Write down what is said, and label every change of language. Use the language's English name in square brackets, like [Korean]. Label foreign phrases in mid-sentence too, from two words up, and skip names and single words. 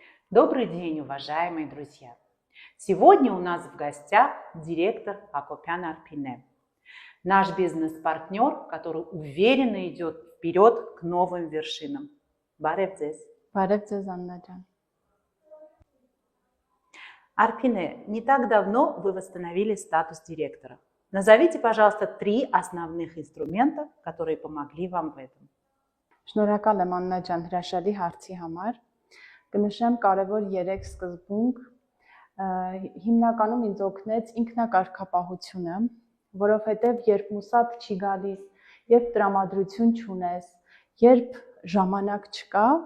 [Russian] Добрый день, уважаемые друзья! Сегодня у нас в гостях директор Акопян Арпине, наш бизнес-партнер, который уверенно идет вперед к новым вершинам. [Armenian] Բարև ձեզ. Բարև ձեզ, Աննա ջան. [Russian] Арпине, не так давно вы восстановили статус директора. Назовите, пожалуйста, 3 основных инструмента, которые помогли вам в этом. [Armenian] Շնորհակալ եմ Աննա ջան հրաշալի հարցի համար։ Կնշեմ կարևոր 3 սկզբունք, հիմնականում ինձ օգնեց ինքնակարգապահությունը, որովհետև երբ մուսատ չի գալիս, երբ տրամադրություն չունես, երբ ժամանակ չկա,